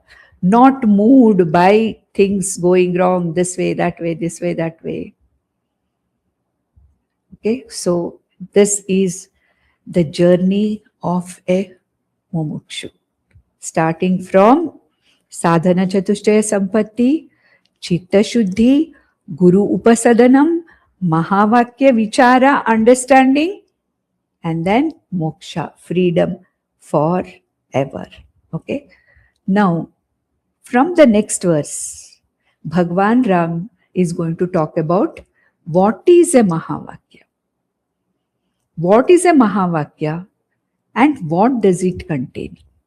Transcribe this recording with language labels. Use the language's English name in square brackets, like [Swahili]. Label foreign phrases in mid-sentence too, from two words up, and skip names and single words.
[English] Not moved by things going wrong this way, that way, this way, that way. Okay, so this is the journey of a mumukshu. Starting from [Sanskrit] साधन चतुष्टय सम्पत्ति, चित्त शुद्धि, गुरु उपसदनम्, महावाक्य विचार, [English] understanding, and then moksha, freedom forever. Okay. Now, from the next verse, Bhagwan Ram is going to talk about what is a mahavakya. What is a mahavakya and what does it contain?